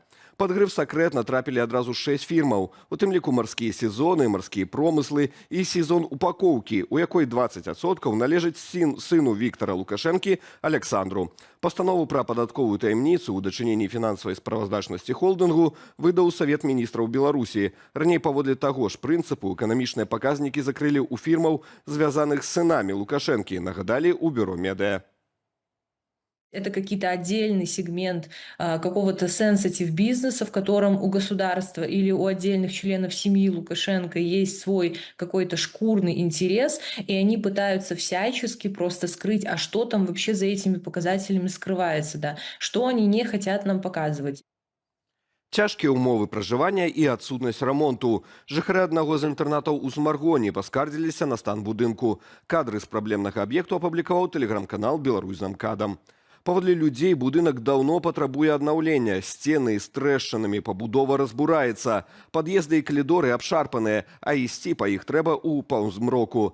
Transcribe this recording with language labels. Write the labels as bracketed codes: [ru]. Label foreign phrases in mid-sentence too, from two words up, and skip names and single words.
[be] Пад грыф «Сакрэт» натрапілі адразу 6 фірмаў, у тым ліку марскія сезоны, марскія промыслы і сезон упакоўкі, у якой 20% належыць сыну Віктара Лукашэнкі Александру. Пастанову пра падатковую таямніцу ў дачыненні фінансавай справаздачнасці холдынгу выдаў Савет міністраў Беларусі. Раней паводле таго ж прынцыпу эканамічныя паказнікі закрылі ў фірмаў, звязаных з сынамі Лукашэнкі, нагадалі ў бюро медыа. [ru] Это какие-то отдельный сегмент какого-то сенситив бизнеса, в котором у государства или у отдельных членов семьи Лукашенко есть свой какой-то шкурный интерес, и они пытаются всячески просто скрыть, а что там вообще за этими показателями скрывается, да, что они не хотят нам показывать. [be] Цяжкія ўмовы пражывання і адсутнасць рамонту. Жыхары аднаго з інтэрнатаў у Смаргоні паскардзіліся на стан будынку. Кадры з праблемнага аб'екту апублікаваў тэлеграм-канал «Беларусь за МКАДам». Паводле людзей будынак даўно патрабуе аднаўлення. Сцены з трэшчынамі, пабудова разбураецца. Пад'езды і калідоры абшарпаныя, а ісці па іх трэба ў паўзмроку.